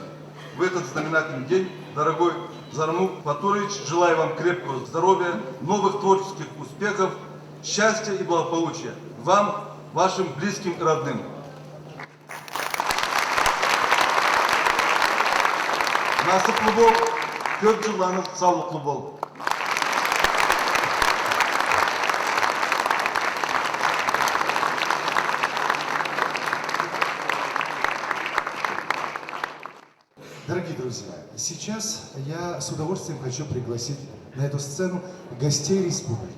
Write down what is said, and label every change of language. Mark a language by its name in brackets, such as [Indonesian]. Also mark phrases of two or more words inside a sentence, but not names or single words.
[Russian] В этот знаменательный день, дорогой Зармук Батурович, желаю вам крепкого здоровья, новых творческих успехов, счастья и благополучия вам, вашим близким и родным. [Karachay-Balkar] Насыплы бол, 4 жылдарыңыз саулыклы бол. [Russian] Дорогие друзья, сейчас я с удовольствием хочу пригласить на эту сцену гостей республики.